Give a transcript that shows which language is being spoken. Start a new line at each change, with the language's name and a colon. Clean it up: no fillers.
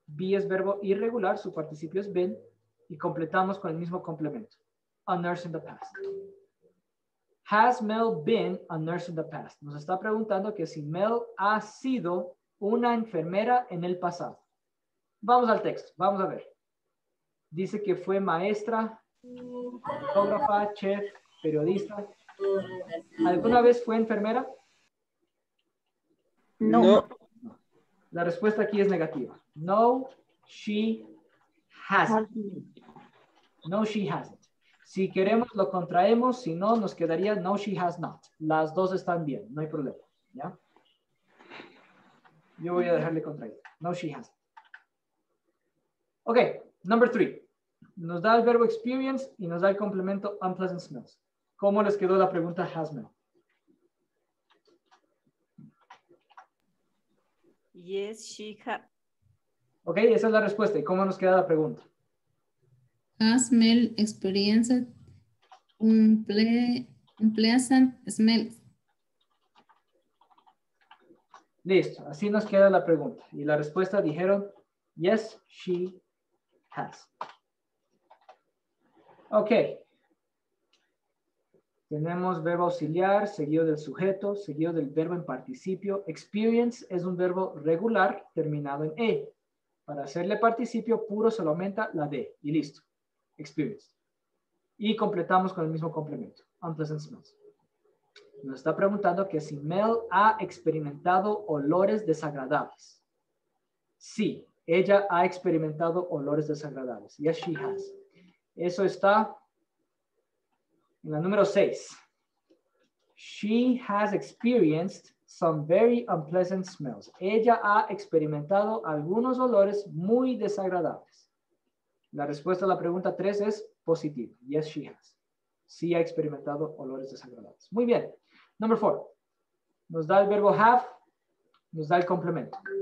Spanish: Be es verbo irregular, su participio es been, y completamos con el mismo complemento.
English: A nurse in the past. Has Mel been a nurse in the past?
Spanish: Nos está preguntando que si Mel ha sido una enfermera en el pasado. Vamos al texto, vamos a ver. Dice que fue maestra, fotógrafa, chef, periodista. ¿Alguna vez fue enfermera? No. La respuesta aquí es negativa.
English: No, she hasn't. No, she hasn't.
Spanish: Si queremos, lo contraemos. Si no, nos quedaría no,
English: she has not.
Spanish: Las dos están bien, no hay problema. ¿Ya? Yo voy a dejarle contraído.
English: No, she hasn't. Ok, number 3.
Spanish: Nos da el verbo experience y nos da el complemento unpleasant smells. ¿Cómo les quedó la pregunta has Mel?
English: Yes, she has.
Spanish: Ok, esa es la respuesta. ¿Y cómo nos queda la pregunta?
English: Has Mel experienced unpleasant smells?
Spanish: Listo, así nos queda la pregunta. Y la respuesta dijeron,
English: yes, she has. Ok.
Spanish: Tenemos verbo auxiliar, seguido del sujeto, seguido del verbo en participio. Experience es un verbo regular terminado en E. Para hacerle participio puro se lo aumenta la D. Y listo. Experience. Y completamos con el mismo complemento. Unpleasant smells. Nos está preguntando que si Mel ha experimentado olores desagradables. Sí, ella ha experimentado olores desagradables.
English: Yes, she has.
Spanish: Eso está en la número 6.
English: She has experienced some very unpleasant smells.
Spanish: Ella ha experimentado algunos olores muy desagradables. La respuesta a la pregunta 3 es positiva.
English: Yes, she has.
Spanish: Sí ha experimentado olores desagradables. Muy bien.
English: Number 4.
Spanish: Nos da el verbo have. Nos da el complemento.